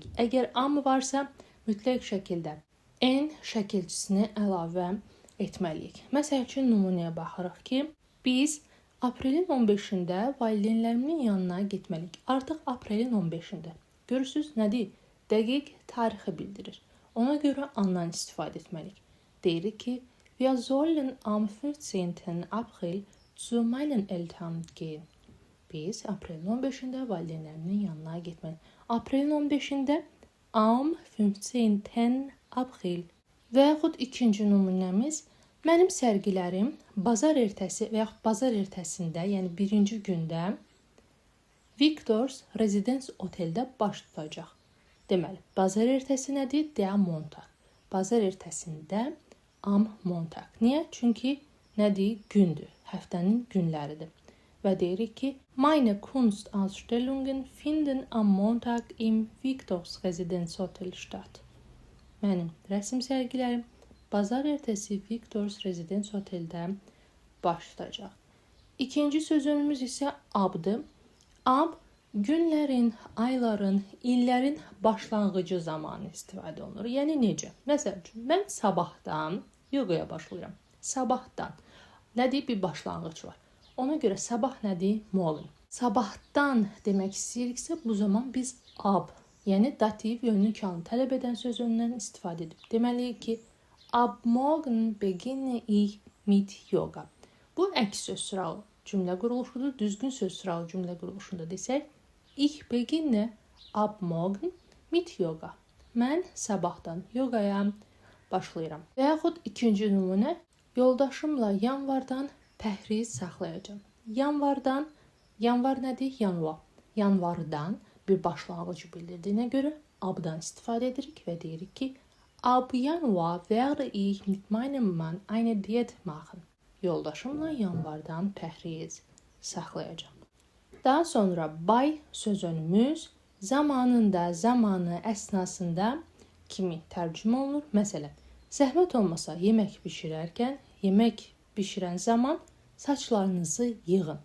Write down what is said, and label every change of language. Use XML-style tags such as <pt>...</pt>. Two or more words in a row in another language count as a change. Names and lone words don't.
<az>Əgər am varsa, mütləq şəkildə n şəkilçisini əlavə etməliyik. Məsəl üçün, nümunəyə baxırıq ki, biz aprelin 15-də valideynlərimin yanına getməliyik. Artıq aprelin 15-də. Görürsünüz, nədir? Dəqiq tarixi bildirir. Ona görə andan istifadə etməliyik. Deyirik ki,</az> <de>wir sollen am 15. April zu meinen Eltern gehen.</de> <az>Biz aprelin 15-də valideynlərimin yanına getməliyik. Aprelin 15-də</az> <de>am 15. April.</de> <az>Və yaxud ikinci nümunəmiz, mənim sərgilərim bazar ertəsi və yaxud bazar ertəsində, yəni birinci gündə Victor's Residence oteldə baş tutacaq. Deməli, bazar ertəsi nədir?</az> <de>Der Montag.</de> <az>Bazar ertəsində</az> <de>am Montag.</de> <az>Niyə? Çünki nədir? Gündür. Həftənin günləridir. Və deyirik ki,</az> <de>meine Kunstausstellungen finden am Montag im Victor's Residence Hotel statt.</de> <az>Mənim rəsm sərgilərim bazar ertəsi Victor's Residence Hoteldə baş tutacaq. İkinci sözünümüz isə abdır. Ab günlərin, ayların, illərin başlanğıcı zamanı istifadə olunur. Yəni necə? Məsəl üçün, mən sabahdan yoqaya başlayıram. Sabahdan. Nədir? Bir başlanğıc var. Ona görə sabah nədir? Morgen. Sabahdan demək istəyiriksə, bu zaman biz ab, yəni dativ yönlü kalını tələb edən söz önündən istifadə edib. Deməliyik ki,</az> <de>ab morgen beginne ich mit yoga.</de> <az>Bu əks söz sıralı cümlə quruluşudur. Düzgün söz sıralı cümlə quruluşunda desək,</az> <de>ich beginne ab morgen mit yoga.</de> <az>Mən sabahdan yoqaya başlayıram. Və yaxud ikinci nümunə, yoldaşımla yanvardan pəhriz saxlayacağam. Yanvar nədir? Yanvar. Yanvardan bir başlanğıcı bildirdiyinə görə abdan istifadə edirik və deyirik ki,</az> <de>ab Januar werde ich mit meinem Mann eine Diät machen.</de> <az>Yoldaşımla yanvardan pəhriz saxlayacağam. Daha sonra bay sözünümüz zamanında, zamanı əsnasında kimi tərcümə olunur. Məsələn, zəhmət olmasa yemək bişirərkən, yemək bişirən zaman saçlarınızı yığın.</az>